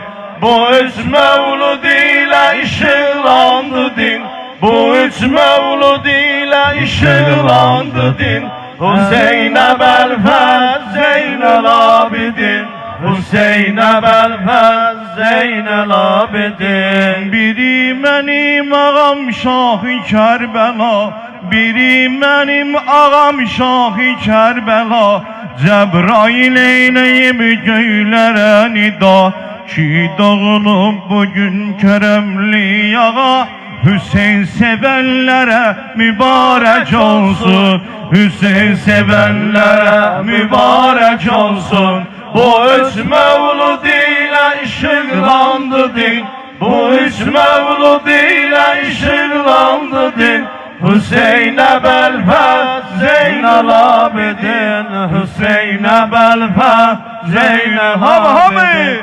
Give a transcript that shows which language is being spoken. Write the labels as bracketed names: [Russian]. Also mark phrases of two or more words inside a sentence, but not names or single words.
[Turkish] Bu üç mevlud ile ışıklandı din. Bu üç mevlud ile ışıklandı din. Hüseyin Ebelfez Zeynel Abidin. Hüseyin Ebelfez Zeynel Abidin. [Azerbaijani] Biri mənim ağam Şahı Kərbəla, biri mənim ağam Şahı Kərbəla. Cəbrail eyləyib göylərə nida, ki doğulub bugün Kərəmli ağa. Hüseyin sevənlərə mübarək olsun, Hüseyin sevənlərə mübarək olsun. [Turkish] Bu üç mevlud ile ışıklandı din, bu üç mevlud ile ışıklandı din. Hüseyin'e belfet Zeynel Abidin, Hüseyin'e belfet Zeynel Abidin.